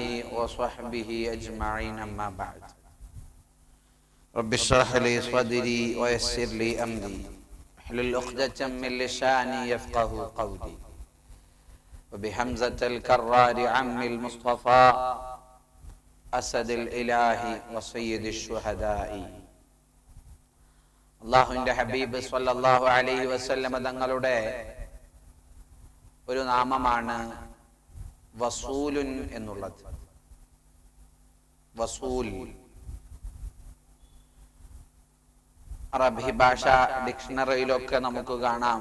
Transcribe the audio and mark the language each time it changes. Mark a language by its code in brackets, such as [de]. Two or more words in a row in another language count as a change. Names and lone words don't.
[ar] وصحبه أجمعين أما بعد رب اشرح لي صدري ويسر لي أمري واحلل عقدة من لساني يفقه قولي وبحمزة الكرار عم المصطفى أسد الإله وسيد الشهداء [ml] അള്ളാഹുവിന്റെ ഹബീബ് [ar] صلى الله عليه وسلم [ml] തങ്ങളുടെ ഒരു നാമമാണ് വസൂലുൻ എന്നുള്ളത്. വസൂൽ അറബി ഭാഷ ഡിക്ഷണറിയിലൊക്കെ നമുക്ക് കാണാം.